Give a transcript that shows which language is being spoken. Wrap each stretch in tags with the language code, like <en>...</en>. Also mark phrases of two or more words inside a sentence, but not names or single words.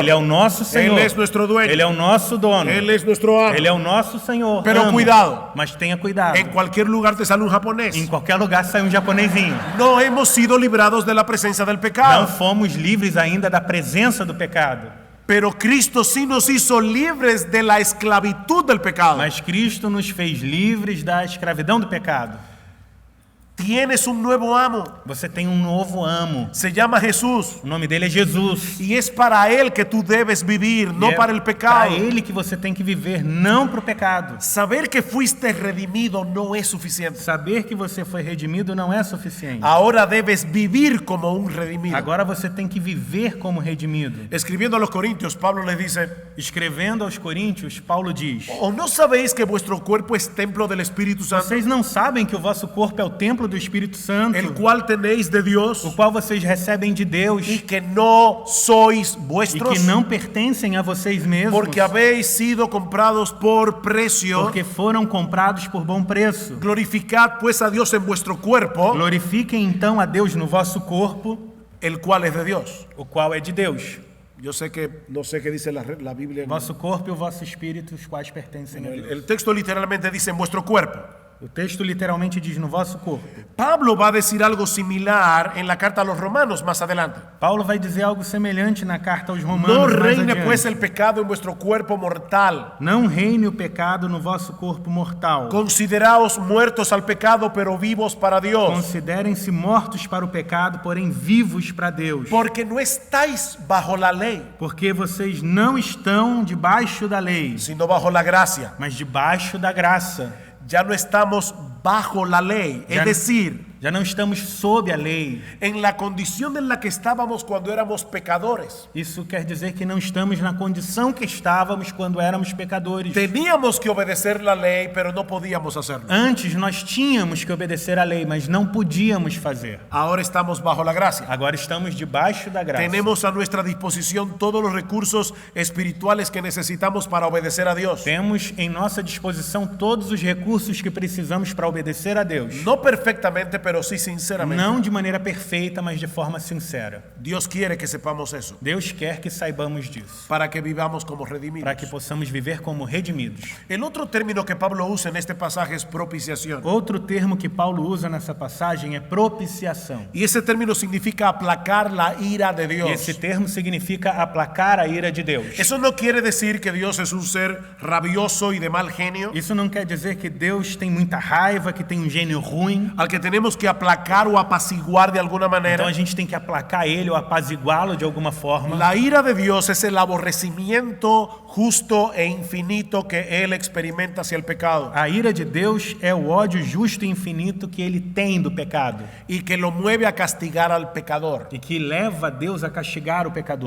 <pt>Ele é o nosso Senhor.</pt> <es>Él es nuestro dueño.</es> <pt>Ele é o nosso dono.</pt> <es>Él es nuestro amo.</es> <pt>Ele é o nosso Senhor.</pt> <es>Pero Amo. cuidado.</es> <pt>Mas tenha cuidado.</pt> <es>En cualquier lugar te sale un japonés.</es> <pt>Em qualquer lugar sai um japonesinho.</pt> <es>No hemos sido librados de la presencia del</es> <pt>Não</pt> <es>pecado.</es> <pt>fomos livres ainda da presença do pecado.</pt> <es>Pero Cristo sí nos hizo libres de la esclavitud del pecado.</es> <pt>Mas Cristo nos fez livres da escravidão do pecado.</pt> <es>Tienes un nuevo amo.</es> <pt>Você tem um novo amo.</pt> <es>Se llama Jesús.</es> <pt>O nome dele é Jesus.</pt> <es>Y es para Él que tú debes vivir, no</es> <pt>E é</pt> <es>para el pecado.</es> <pt>Para ele que você tem que viver, não para o pecado.</pt> <es>Saber que fuiste redimido no es suficiente.</es> <pt>Saber que você foi redimido não é suficiente.</pt> <es>Ahora debes vivir como un redimido.</es> <pt>Agora você tem que viver como redimido.</pt> <es>Escribiendo a los Corintios, Pablo les dice:</es> <pt>Escrevendo aos Coríntios, Paulo diz:</pt> <es>¿O no sabéis que vuestro cuerpo es templo del Espíritu Santo,</es> <pt>Vocês não sabem que o vosso corpo é o templo do Espírito Santo,</pt> <es>el cual tenéis de Dios,</es> <pt>o qual vocês recebem de Deus</pt> <es>y que no sois</es> <pt>e</pt> <es>vuestros,</es> <pt>que não pertencem a vocês mesmos,</pt> <es>porque habéis sido comprados por precio?</es> <pt>porque foram comprados por bom preço?</pt> <es>Glorificad pues a Dios en vuestro cuerpo,</es> <pt>Glorifiquem então a Deus no vosso corpo,</pt> <es>el cual es de Dios.</es> <pt>o qual é de Deus.</pt> <es>Yo sé que no sé qué dice la Biblia.</es> <pt>O vosso corpo e o vosso espírito, os quais pertencem a</pt> <es>El,</es> <pt>Deus.</pt> <es>el texto literalmente dice en vuestro cuerpo.</es> <pt>O texto literalmente diz no vosso corpo.</pt> <es>Pablo va a decir algo similar en la carta a los romanos más adelante.</es> <pt>Paulo vai dizer algo semelhante na carta aos Romanos</pt> <es>No</es> <pt>mais</pt> <es>reine</es> <pt>adiante.</pt> <es>pues el pecado en vuestro cuerpo mortal.</es> <pt>Não reine o pecado no vosso corpo mortal.</pt> <es>Consideraos muertos al pecado, pero vivos para Dios.</es> <pt>Considerem-se mortos para o pecado, porém vivos para Deus.</pt> <es>Porque no estáis bajo la ley,</es> <pt>Porque vocês não estão debaixo da lei,</pt> <es>sino bajo la gracia.</es> <pt>mas debaixo da graça.</pt> <es>Ya no estamos bajo la ley, Ya- es decir,</es> <pt>Já não estamos sob a lei.</pt> <es>en la condición en la que estábamos cuando éramos pecadores.</es> <pt>Isso quer dizer que não estamos na condição que estávamos quando éramos pecadores.</pt> <es>Teníamos que obedecer la ley, pero no podíamos hacerlo.</es> <pt>Antes nós tínhamos que obedecer à lei, mas não podíamos fazer.</pt> <es>Ahora estamos bajo la gracia.</es> <pt>Agora estamos debaixo da graça.</pt> <es>Tenemos a nuestra disposición todos los recursos espirituales que necesitamos para obedecer a Dios.</es> <pt>Temos em nossa disposição todos os recursos que precisamos para obedecer a Deus.</pt> <es>No perfectamente, pero sí sinceramente.</es> <pt>Não de maneira perfeita, mas de forma sincera.</pt> <es>Dios quiere que sepamos eso,</es> <pt>Deus quer que saibamos disso,</pt> <es>para que vivamos como redimidos.</es> <pt>para que possamos viver como redimidos.</pt> <es>El otro término que Pablo usa en este pasaje es propiciación.</es> <pt>Outro termo que Paulo usa nessa passagem é propiciação.</pt> <es>Y ese término significa aplacar la ira de</es> <pt>E</pt> <es>Dios.</es> <pt>esse termo significa aplacar a ira de Deus.</pt> <es>Eso no quiere decir que Dios es un ser rabioso y de mal genio,</es> <pt>Isso não quer dizer que Deus tem muita raiva, que tem um gênio ruim.</pt> <es>al que tenemos que aplacar o apaciguar de alguna</es> <pt>Então</pt> <es>manera.</es> <pt>a gente tem que aplacar ele ou apaziguá-lo de alguma forma.</pt> <es>La ira de Dios es el aborrecimiento justo e infinito que Él experimenta hacia el pecado</es> <pt>A ira de Deus é o ódio justo e infinito que ele tem do pecado</pt> <es>y que lo mueve a castigar al pecador.</es> <pt>e que leva Deus a castigar o pecador.</pt>